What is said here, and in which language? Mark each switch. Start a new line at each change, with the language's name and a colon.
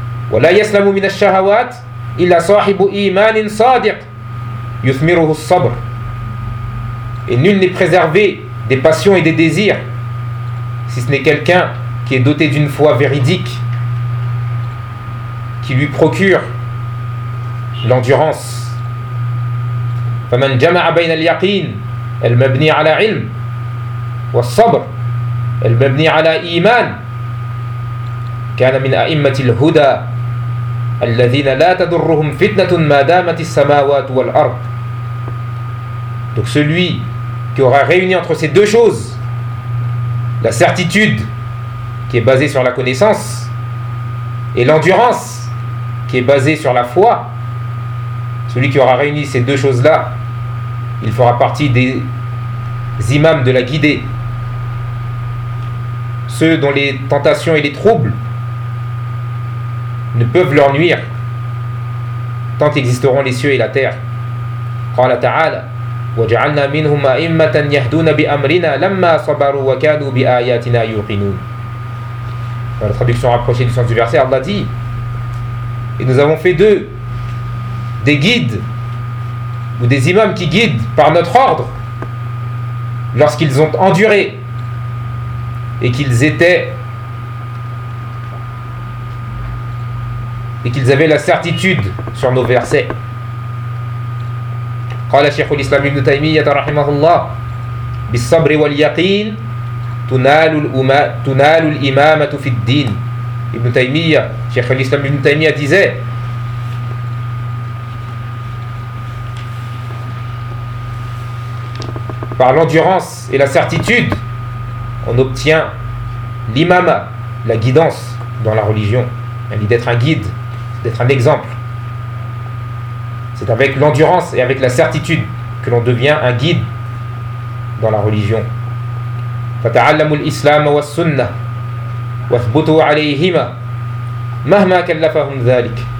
Arabic: ولا يسلم من الشهوات إلا صاحب إيمان صادق يثمره الصبر.
French: Et nul n'est préservé des passions et des désirs si ce n'est quelqu'un qui est doté d'une foi véridique qui lui procure l'endurance.
Arabic: فمن جمع بين اليقين المبني على علم والصبر المبني على إيمان كان من أئمة الهدى الذين لا تضرهم فتنة ما دامت السماوات والأرض.
French: Donc celui qui aura réuni entre ces deux choses, la certitude qui est basée sur la connaissance et l'endurance qui est basée sur la foi, celui qui aura réuni ces deux choses-là, il fera partie des imams de la guidée, ceux dont les tentations et les troubles ne peuvent leur nuire tant qu'existeront les cieux et la terre.
Arabic: قال تعالى وجعلنا منهم أئمة يهدون بأمرنا لما صبروا وكانوا بآياتنا يوقنون.
French: Dans la traduction rapprochée du sens du verset, Allah dit: et nous avons fait d'eux des guides ou des imams qui guident par notre ordre lorsqu'ils ont enduré et qu'ils avaient la certitude sur nos versets.
Arabic: قال شيخ الإسلام ابن تيمية رحمه الله بالصبر واليقين تنال الإمامة في الدين.
French: ابن تيمية, شيخ الإسلام ابن تيمية, disait: par l'endurance et la certitude, on obtient l'imama, la guidance dans la religion. L'idée d'être un guide, d'être un exemple. C'est avec l'endurance et avec la certitude que l'on devient un guide dans la religion.
Arabic: فتعلموا الإسلام والسنة واثبتوا عليهما مهما كلفهم ذلك.